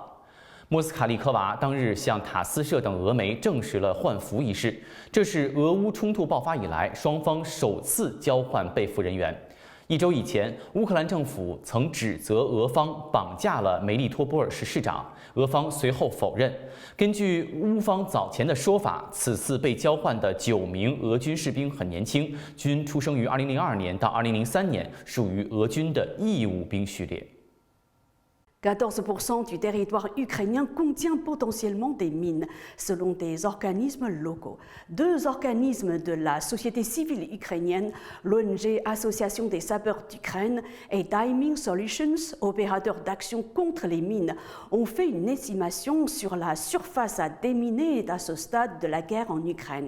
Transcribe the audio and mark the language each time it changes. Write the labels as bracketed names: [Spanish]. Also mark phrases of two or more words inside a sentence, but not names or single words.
[Chinese] 莫斯卡利科娃当日向塔斯社等俄媒证实了换俘一事，这是俄乌冲突爆发以来双方首次交换被俘人员。1周以前，乌克兰政府曾指责俄方绑架了梅利托波尔市市长，俄方随后否认。根据乌方早前的说法，此次被交换的9名俄军士兵很年轻，均出生于2002年到2003年，属于俄军的义务兵序列。 [French] 14% du territoire ukrainien contient potentiellement des mines, selon des organismes locaux. 2 organismes de la société civile ukrainienne, l'ONG Association des sapeurs d'Ukraine et Timing Solutions, opérateur d'action contre les mines, ont fait une estimation sur la surface à déminer à ce stade de la guerre en Ukraine.